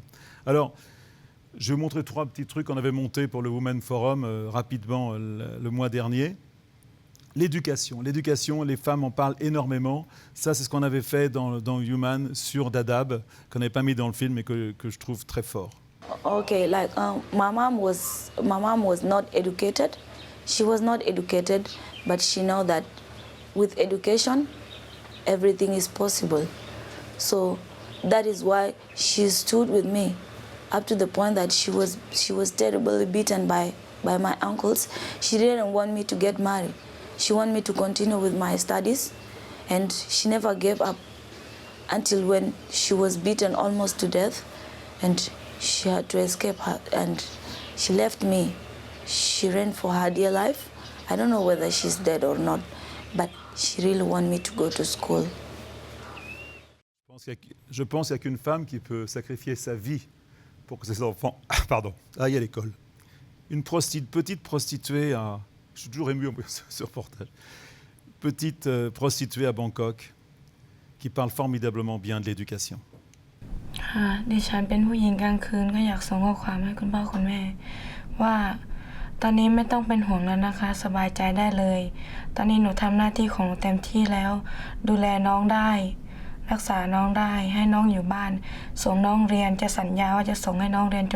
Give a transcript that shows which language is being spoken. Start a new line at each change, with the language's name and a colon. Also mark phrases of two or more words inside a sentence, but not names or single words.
French: Alors, je vais vous montrer 3 petits trucs qu'on avait montés pour le Women Forum rapidement le mois dernier. L'éducation. L'éducation, les femmes en parlent énormément. Ça, c'est ce qu'on avait fait dans Human sur Dadaab, qu'on n'avait pas mis dans le film et que je trouve très fort.
English: Okay, like my mom was not educated. She was not educated, but she know that with education, everything is possible. So that is why she stood with me, up to the point that she was terribly beaten by my uncles. She didn't want me to get married. She wanted me to continue with my studies, and she never gave up until when she was beaten almost to death, and she had to escape her, and she left me. She ran for her dear life. I don't know whether she's dead or not, but she really wanted me to go to school.
French: Je pense qu'il n'y a qu'une femme qui peut sacrifier sa vie pour que ses enfants aillent à l'école. Une petite prostituée à... Je suis toujours ému en ce reportage. Petite prostituée à Bangkok qui parle formidablement bien de l'éducation.
Thai: ดิฉันเป็นผู้หญิงกลางคืนก็อยากส่งข้อความให้คุณพ่อคุณแม่ว่าตอนนี้ไม่ต้องเป็นห่วงแล้วนะคะสบายใจได้เลยตอนนี้หนูทำหน้าที่ของ หนูเต็มที่แล้วดูแลน้องได้รักษาน้องได้ให้น้องอยู่บ้านส่งน้องเรียนจะสัญญาว่าจะส่งให้น้องเรียนจ